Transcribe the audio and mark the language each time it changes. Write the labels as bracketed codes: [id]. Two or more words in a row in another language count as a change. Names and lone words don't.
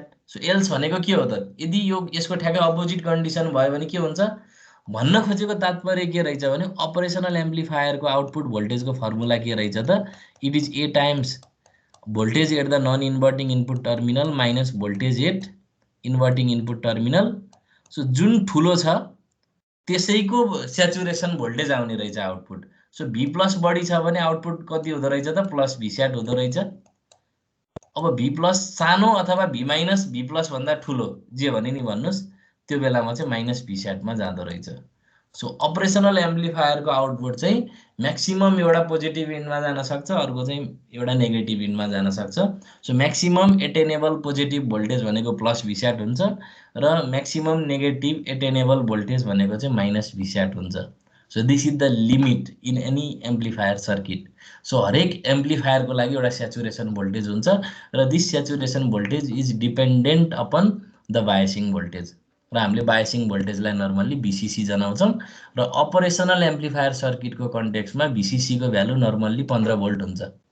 [en] So else [ne] भनेको के हो त, यदि यो यसको ठ्याक्कै [en] opposite condition [ne] भयो भने के हुन्छ, भन्न खोजेको तात्पर्य के रहेछ भने [en] operational amplifier's output voltage's formula [ne] के रहेछ त, [en] it is A times voltage at the non inverting input terminal minus voltage at inverting input terminal. [ne] सो जुन ठुलो छ त्यसैको [en] saturation voltage [ne] आउने रहेछ आउटपुट। सो भी प्लस बढी छ भने आउटपुट कति हुँदो रहेछ त, [en] plus Vsat [ne] हुँदो रहेछ। अब भी प्लस सानो अथवा [en] V minus V plus [ne] भन्दा ठुलो जे भने नि भन्नुहोस्, त्यो बेलामा चाहिँ [en] minus Vsat [ne] जाँदो रहेछ। सो [en] operational amplifier's output [ne] चाहिँ म्याक्सिमम एउटा [en] positive end [ne] जान सक्छ, अर्को चाहिँ एउटा [en] negative end [ne] जान सक्छ। सो [en] maximum attainable positive voltage [ne] भनेको [en] plus Vsat [ne] हुन्छ र [en] maximum negative attainable voltage [ne] भनेको चाहिँ [en] minus Vsat [ne] हुन्छ। [en] So this is the limit in any amplifier circuit. [ne] सो हरेक एम्प्लिफायरको लागि एउटा [en] saturation voltage [ne] हुन्छ र [en] this saturation voltage is dependent upon the biasing voltage, [ne] र हामीले [en] biasing voltage normally [ne] भिसिसी जनाउँछौँ। र [en] operational amplifier circuit's context [ne] भिसिसीको भ्यालु [en] normally 15 volt [ne] हुन्छ।